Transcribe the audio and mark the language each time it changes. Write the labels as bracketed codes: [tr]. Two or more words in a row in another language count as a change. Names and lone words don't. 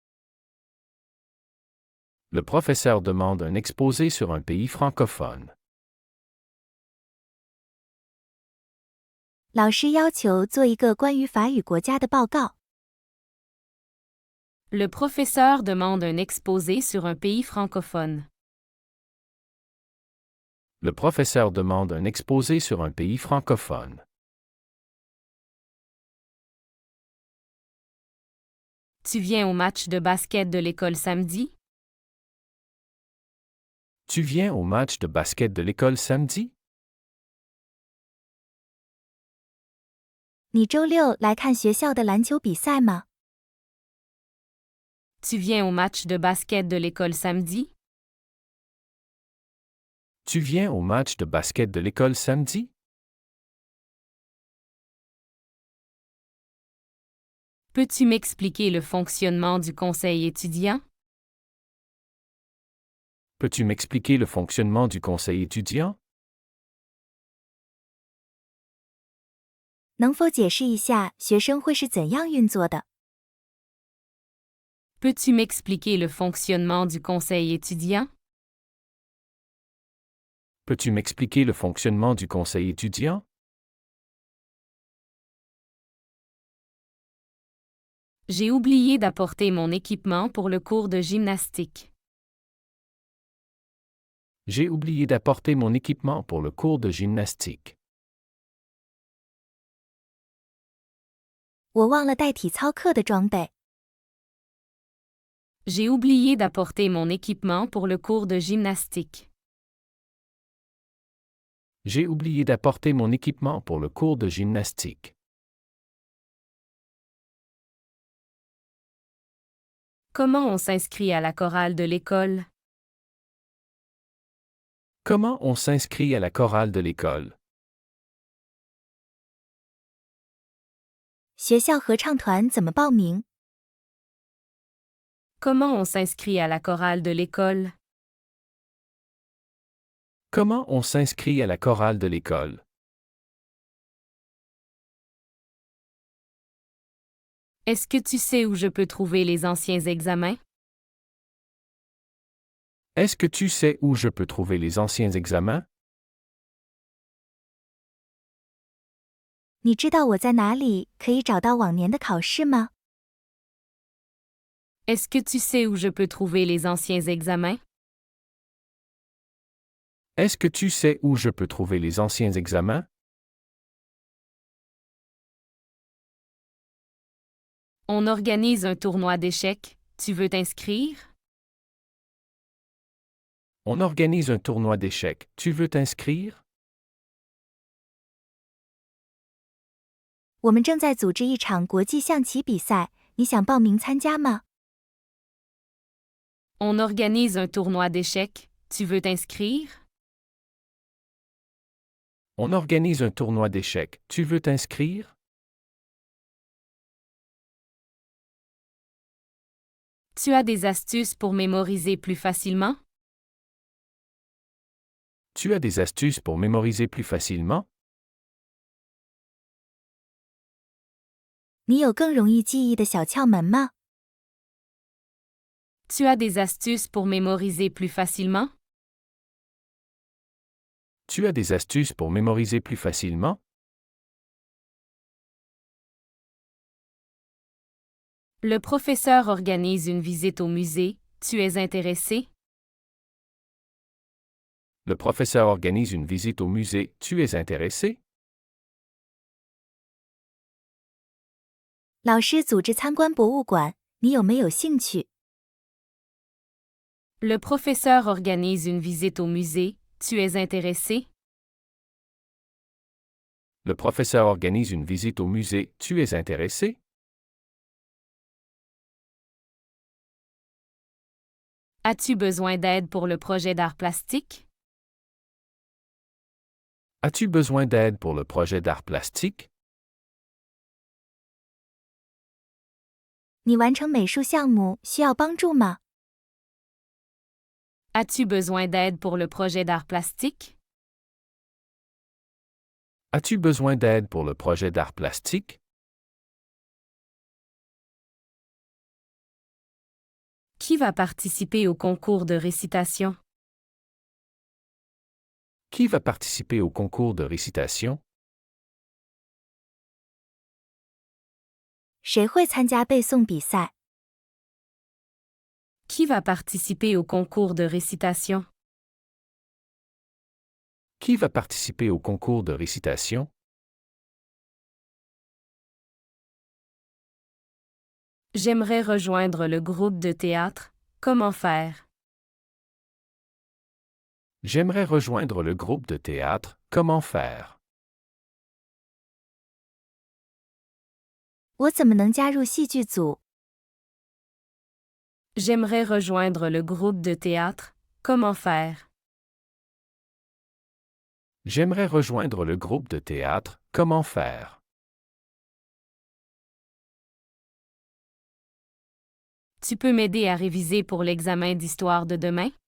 [fr] Le professeur demande un exposé sur un pays francophone. [zh] 老师要求做一个关于法语国家的报告。 [fr] Le professeur demande un exposé sur un pays francophone. Le professeur demande un exposé sur un pays francophone. Tu viens au match de basket de l'école samedi? Tu viens au match de basket de l'école samedi? [zh] 你周六来看学校的篮球比赛吗？ [fr] Tu viens au match de basket de l'école samedi? Tu viens au match de basket de l'école samedi? Peux-tu m'expliquer le fonctionnement du conseil étudiant? Peux-tu m'expliquer le fonctionnement du conseil étudiant? [zh] 能否解释一下学生会是怎样运作的？ [fr] Peux-tu m'expliquer le fonctionnement du conseil étudiant? Peux-tu m'expliquer le fonctionnement du conseil étudiant? J'ai oublié d'apporter mon équipement pour le cours de gymnastique. J'ai oublié d'apporter mon équipement pour le cours de gymnastique. [zh] 我忘了带体操课的装备。 [fr] J'ai oublié d'apporter mon équipement pour le cours de gymnastique. J'ai oublié d'apporter mon équipement pour le cours de gymnastique. Comment on s'inscrit à la chorale de l'école? Comment on s'inscrit à la chorale de l'école? [zh] 学校合唱团怎么报名？ [fr] Comment on s'inscrit à la chorale de l'école? Comment on s'inscrit à la chorale de l'école? Est-ce que tu sais où je peux trouver les anciens examens? Est-ce que tu sais où je peux trouver les anciens examens? [zh] 你知道我在哪里可以找到往年的考试吗？ [fr] Est-ce que tu sais où je peux trouver les anciens examens? Est-ce que tu sais où je peux trouver les anciens examens? On organise un tournoi d'échecs. Tu veux t'inscrire? On organise un tournoi d'échecs. Tu veux t'inscrire? [zh] 我们正在组织一场国际象棋比赛，你想报名参加吗？ [fr] On organise un tournoi d'échecs. Tu veux t'inscrire? On organise un tournoi d'échecs. Tu veux t'inscrire? Tu as des astuces pour mémoriser plus facilement? Tu as des astuces pour mémoriser plus facilement? [zh] 你有更容易记忆的小窍门吗？ [fr] Tu as des astuces pour mémoriser plus facilement? Tu as des astuces pour mémoriser plus facilement? Le professeur organise une visite au musée. Tu es intéressé? Le professeur organise une visite au musée. Tu es intéressé? [zh] 老师组织参观博物馆，你有没有兴趣？ [fr] Le professeur organise une visite au musée. Tu es intéressé? Le professeur organise une visite au musée. Tu es intéressé? As-tu besoin d'aide pour le projet d'art plastique? As-tu besoin d'aide pour le projet d'art plastique? [zh] 你完成美术项目需要帮助吗？ [fr] As-tu besoin d'aide pour le projet d'art plastique? As-tu besoin d'aide pour le projet d'art plastique? Qui va participer au concours de récitation? Qui va participer au concours de récitation? [zh] 谁会参加背诵比赛？ [fr] Qui va participer au concours de récitation? Qui va participer au concours de récitation? J'aimerais rejoindre le groupe de théâtre. Comment faire? J'aimerais rejoindre le groupe de théâtre. Comment faire? [zh] 我怎么能加入戏剧组？ [fr] J'aimerais rejoindre le groupe de théâtre. Comment faire? J'aimerais rejoindre le groupe de théâtre. Comment faire? Tu peux m'aider à réviser pour l'examen d'histoire de demain?